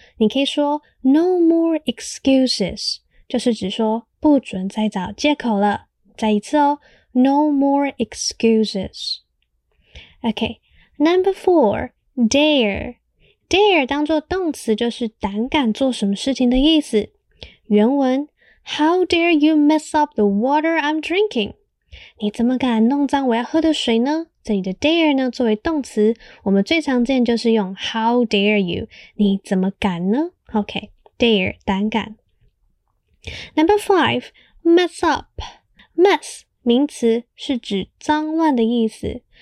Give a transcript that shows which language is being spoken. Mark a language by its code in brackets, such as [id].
[zh] 你可以说 [en] no more excuses. [zh] 就是指说不准再找借口了。再一次哦 [en] ,no more excuses. Okay, number four, dare. [zh] Dare 当作动词就是胆敢做什么事情的意思。 [en] 原文 ,How dare you mess up the water I'm drinking? [zh] 你怎么敢弄脏我要喝的水呢？这里的 dare 呢作为动词我们最常见就是用 [en] how dare you, [zh] 你怎么敢呢 ?Okay, dare, 胆敢。 [en] Number five, mess up. Mess, [zh] 名词是指脏乱的意思。